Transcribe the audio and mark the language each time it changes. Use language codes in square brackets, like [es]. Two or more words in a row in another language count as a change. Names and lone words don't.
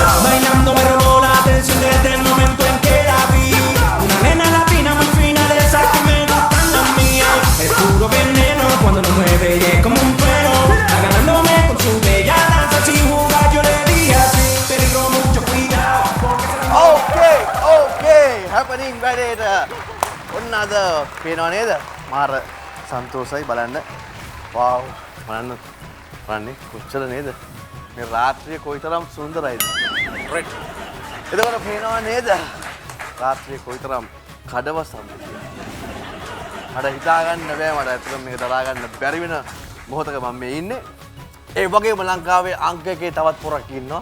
[es] Bailando me robó la atención desde el momento en que la vi. Una nena latina muy fina de esas que me gustan las mías. Es puro veneno cuando nos mueve y es como un freno. Ganándome con su bella danza sin jugar yo le dije así. Peligro mucho cuidado porque se la [en] OK happening [si] වැඩේට ඔන්න අද පේනවා නේද මාර සන්තෝසයි බලන්න වාව් බලන්න බලන්නේ කොච්චර නේද මේ රාත්‍රිය කොයිතරම් සුන්දරයිද රෙඩ් එතකොට පේනවා නේද රාත්‍රිය කොයිතරම් කඩවසම්ද කියලා මට හිතා ගන්න බෑ මට ඇත්තටම මේක දරා ගන්න බැරි වෙන මොහොතක මම මේ ඉන්නේ ඒ වගේම ලංකාවේ අංක එකේ තවත් පොරක් ඉන්නවා